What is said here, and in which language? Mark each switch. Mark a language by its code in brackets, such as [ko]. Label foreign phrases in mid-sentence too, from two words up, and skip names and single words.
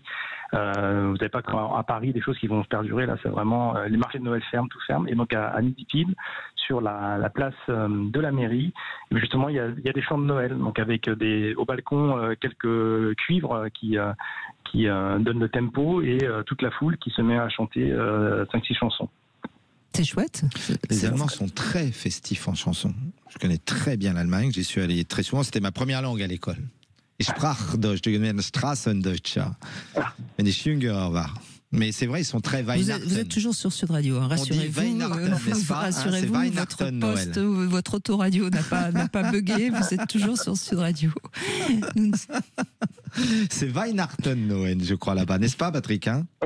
[fr] Vous n'avez pas à Paris des choses qui vont se perdurer, là c'est vraiment, les marchés de Noël ferment, tout ferme, et donc à midi pile, sur la place de la mairie, justement il y a des chants de Noël, donc avec au balcon quelques cuivres qui donnent le tempo et toute la foule qui se met à chanter 5-6 chansons. C'est chouette. Les Allemands sont très festifs en chansons. Je connais très bien l'Allemagne, j'y suis allé très souvent, c'était ma première langue à l'école. [de] Ich sprach Deutsch, du Straßendeutscher. Wenn ich jünger war. [fr] Mais c'est vrai, ils sont très Weihnachten. Vous êtes toujours sur Sud Radio, hein, rassurez-vous. Rassurez-vous, votre poste, votre autoradio n'a pas bugué, vous êtes toujours sur Sud Radio. C'est Weihnachten Noël, je crois, là-bas, n'est-ce pas, Patrick, hein? Oui.